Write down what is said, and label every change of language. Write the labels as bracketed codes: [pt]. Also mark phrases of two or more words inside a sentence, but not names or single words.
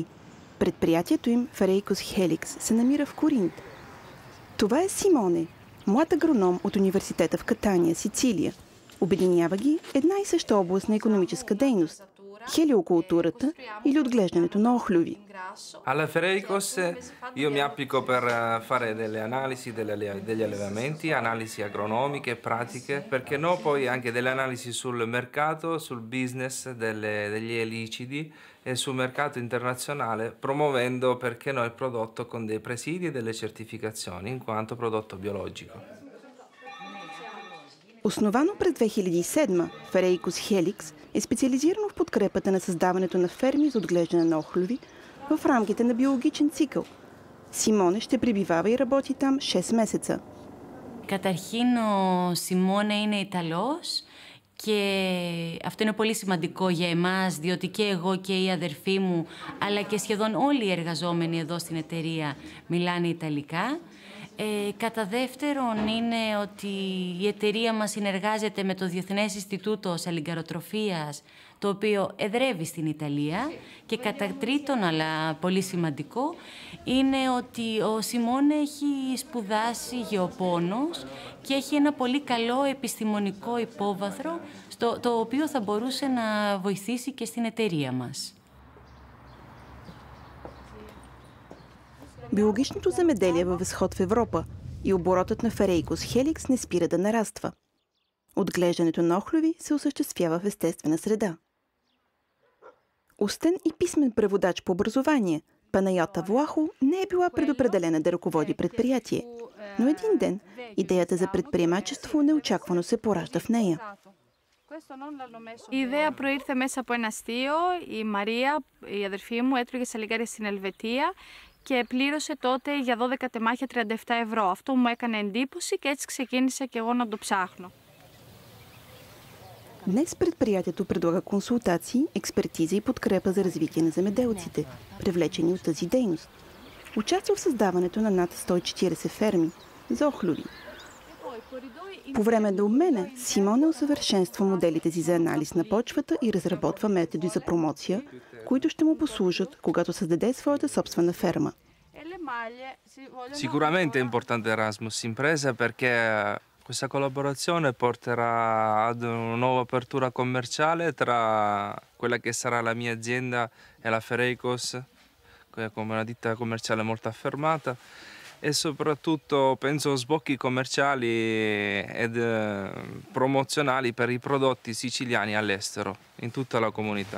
[bg] Предприятието им Ферейкос Хеликс се намира в Коринт. Това е Симоне, млад агроном от университета в Катания, Сицилия. Обединява ги една и съща област на икономическа дейност – хелиокултурата или отглеждането на охлюви. [it] Alla Fereicos io mi applico per fare delle analisi degli allevamenti, analisi agronomiche, pratiche, perché no poi anche delle analisi sul mercato, sul business degli elicidi e sul mercato internazionale, promuovendo perché no il prodotto con dei presidi e delle certificazioni, in quanto prodotto biologico. [bg] Основано през 2007, Ферейкос Хеликс е специализирано в подкрепата на създаването на ферми за отглеждане на охлюви в рамките на биологичен цикъл. Симоне ще пребивава и работи там 6 месеца. [el] Καταρχήν ο Σιμώνε είναι Ιταλός και αυτό είναι πολύ σημαντικό για εμάς, διότι και εγώ και η αδερφή μου, αλλά και σχεδόν όλοι οι εργαζόμενοι εδώ στην εταιρεία μιλάνε Ιταλικά. Κατά δεύτερον είναι ότι η εταιρεία μας συνεργάζεται με το Διεθνές Ινστιτούτο Σαλιγκαροτροφίας, το οποίο εδρεύει στην Ιταλία. Και κατά τρίτον, αλλά πολύ σημαντικό, είναι ότι ο Σιμώνε έχει σπουδάσει γεωπόνος και έχει ένα πολύ καλό επιστημονικό υπόβαθρο, το οποίο θα μπορούσε να βοηθήσει και στην εταιρεία μας. [bg] Биологичното земеделие във възход в Европа и оборотът на Ферейкос Хеликс не спира да нараства. Отглеждането на охлюви се осъществява в естествена среда. Устен и писмен преводач по образование, Панайота Влахо не е била предопределена да ръководи предприятие, но един ден идеята за предприемачество неочаквано се поражда в нея. [el] Η ιδέα προήρθε μέσα από ένα αστείο. Η Μαρία, η αδερφή μου, έτρωγε σαλιγκάρια στην Ελβετία και πλήρωσε τότε για 12 τεμάχια 37 ευρώ. Αυτό μου έκανε εντύπωση και έτσι ξεκίνησα και εγώ να το ψάχνω. [bg] Днес предприятието предлага консултации, експертиза и подкрепа за развитие на земеделците, привлечени от тази дейност. Участва в създаването на над 140 ферми за охлюви. По време на обмена Симоне усъвършенства моделите си за анализ на почвата и разработва методи за промоция, които ще му послужат, когато създаде своята собствена ферма. [it] Sicuramente è importante Erasmus Impresa perché questa collaborazione porterà ad una nuova apertura commerciale tra quella che sarà la mia azienda e la Fereicos, come una ditta commerciale molto affermata, e soprattutto penso sbocchi commerciali ed promozionali per i prodotti siciliani all'estero, in tutta la comunità.